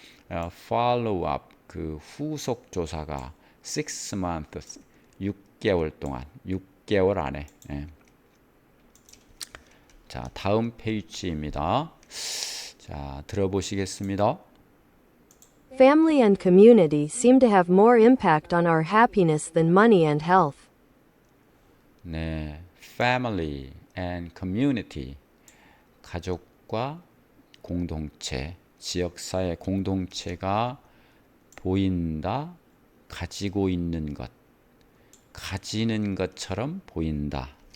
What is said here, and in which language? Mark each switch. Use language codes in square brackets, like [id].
[en] follow up [ko] 그 후속 조사가 [en] 6 months [ko] 6개월 동안 6개월 안에 자 다음 페이지입니다. 자 들어보시겠습니다. [en] Family and community seem to have more impact on our happiness than money and health. [ko] 네, [en] family and community [ko] 가족과 공동체, 지역사회 공동체가 보인다, 가지고 있는 것, 가지는 것처럼 보인다.